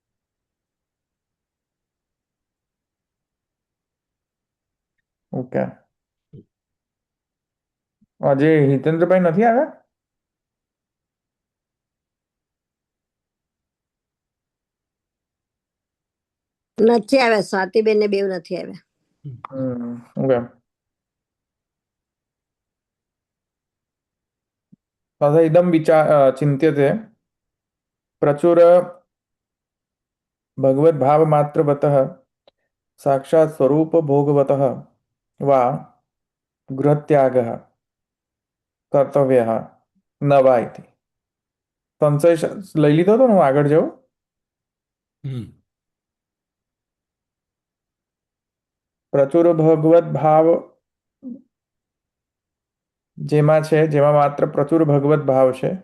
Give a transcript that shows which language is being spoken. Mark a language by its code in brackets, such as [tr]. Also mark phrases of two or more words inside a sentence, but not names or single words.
[gu] ઓકે. આજે હિતેન્દ્રભાઈ નથી આવ્યા? નથી આવ્યા. સ્વાતિબેન ને બેવ નથી આવ્યા. ઓકે. [sa] तथा इदं चिन्त्यते प्रचुर भगवद्भावमात्रवतः साक्षात् स्वरूपभोगवतः वा गृहत्यागः कर्तव्यः न वा इति. [gu] સંશય લઈ લીધો હતો ને, હું આગળ જાઉં. પ્રચુર ભગવદ ભાવ જેમાં માત્ર પ્રચુર ભગવત ભાવ છે,